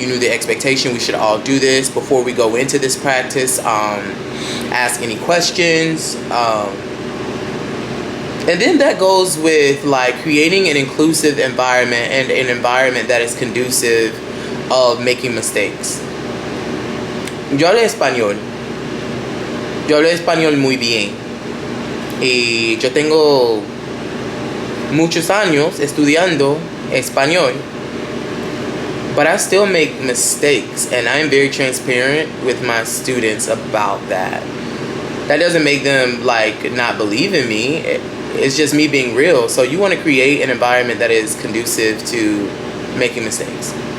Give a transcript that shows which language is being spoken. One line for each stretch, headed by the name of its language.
English: You knew the expectation. We should all do this before we go into this practice. Ask any questions. And then that goes with like creating an inclusive environment and an environment that is conducive of making mistakes.
Spanish: Yo hablo español. Yo hablo español muy bien. Y yo tengo muchos años estudiando español.
English: But I still make mistakes, and I'm very transparent with my students about that. That doesn't make them like not believe in me. It's just me being real. So you want to create an environment that is conducive to making mistakes.